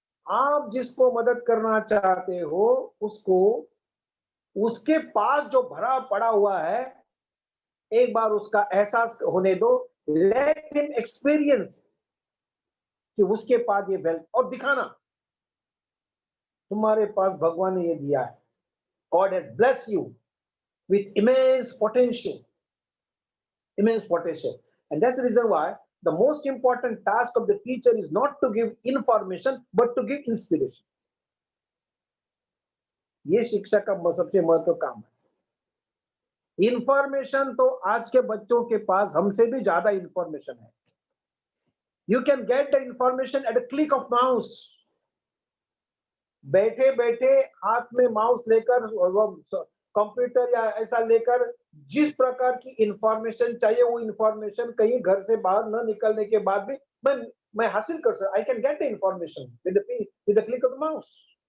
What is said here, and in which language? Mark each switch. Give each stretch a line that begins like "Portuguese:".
Hindi: आप जिसको मदद करना चाहते हो, उसको उसके पास जो भरा पड़ा हुआ है, एक बार उसका एहसास होने दो।
English: let him experience
Hindi: कि उसके पास ये वेल्थ, और दिखाना तुम्हारे पास भगवान ने ये दिया है।
English: God has blessed you with immense potential, immense potential. And that's the reason why the most important task of the teacher is not to give information, but to give inspiration.
Hindi: ये शिक्षा का सबसे महत्वपूर्ण काम है। इंफॉर्मेशन तो आज के बच्चों के पास हमसे भी ज्यादा इंफॉर्मेशन है।
English: You can get the information at a click of mouse.
Hindi: बैठे बैठे हाथ में माउस लेकर, कंप्यूटर या ऐसा लेकर, जिस प्रकार की इंफॉर्मेशन चाहिए वो इंफॉर्मेशन कहीं घर से बाहर न निकलने के बाद भी मैं हासिल कर सकता।
English: I can get the information with the click of the mouse.